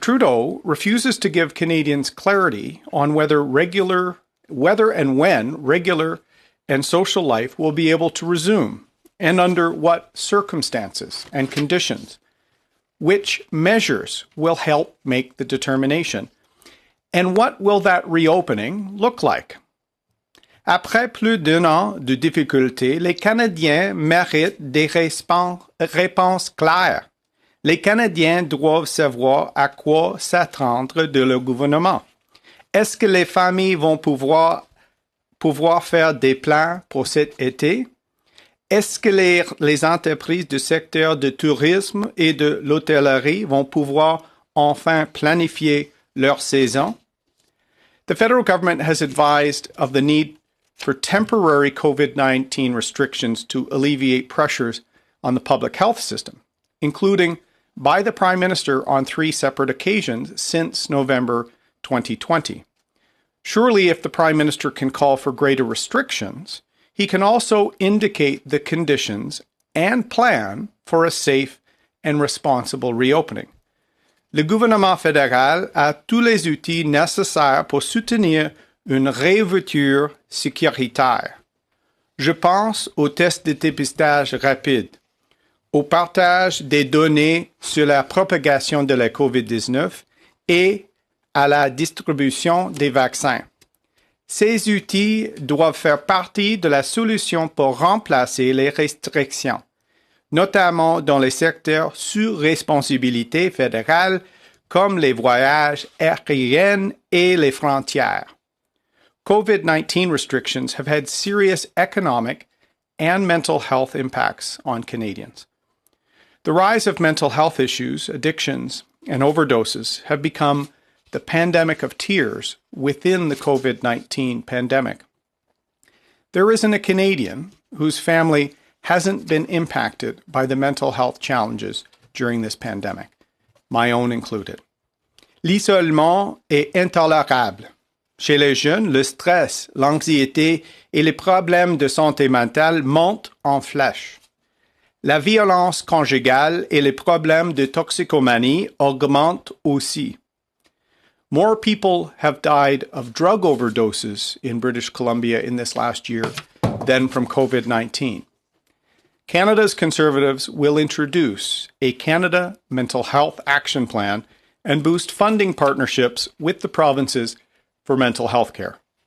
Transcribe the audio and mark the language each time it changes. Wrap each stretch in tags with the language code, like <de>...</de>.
<en>Trudeau refuses to give Canadians clarity on whether and when regular and social life will be able to resume, and under what circumstances and conditions. Which measures will help make the determination? And what will that reopening look like?</en> <fr>Après plus d'un an de difficultés, les Canadiens méritent des réponses claires. Les Canadiens doivent savoir à quoi s'attendre de leur gouvernement. Est-ce que les familles vont pouvoir faire des plans pour cet été? Est-ce que les entreprises du secteur du tourisme et de l'hôtellerie vont pouvoir enfin planifier leur saison?</fr> <en>The federal government has advised of the need for temporary COVID-19 restrictions to alleviate pressures on the public health system, including by the Prime Minister on 3 separate occasions since November 2020. Surely, if the Prime Minister can call for greater restrictions, he can also indicate the conditions and plan for a safe and responsible reopening.</en> <fr>Le gouvernement fédéral a tous les outils nécessaires pour soutenir une réouverture sécuritaire. Je pense aux tests de dépistage rapide, au partage des données sur la propagation de la COVID-19 et à la distribution des vaccins. Ces outils doivent faire partie de la solution pour remplacer les restrictions, notamment dans les secteurs sous responsabilité fédérale comme les voyages aériens et les frontières.</fr> <en>COVID-19 restrictions have had serious economic and mental health impacts on Canadians. The rise of mental health issues, addictions, and overdoses have become the pandemic of tears within the COVID-19 pandemic. There isn't a Canadian whose family hasn't been impacted by the mental health challenges during this pandemic, my own included.</en> <fr>L'isolement est intolérable. Chez les jeunes, le stress, l'anxiété et les problèmes de santé mentale montent en flèche. La violence conjugale et les problèmes de toxicomanie augmentent aussi.</fr> <en>More people have died of drug overdoses in British Columbia in this last year than from COVID-19. Canada's Conservatives will introduce a Canada Mental Health Action Plan and boost funding partnerships with the provinces for mental health care.</en>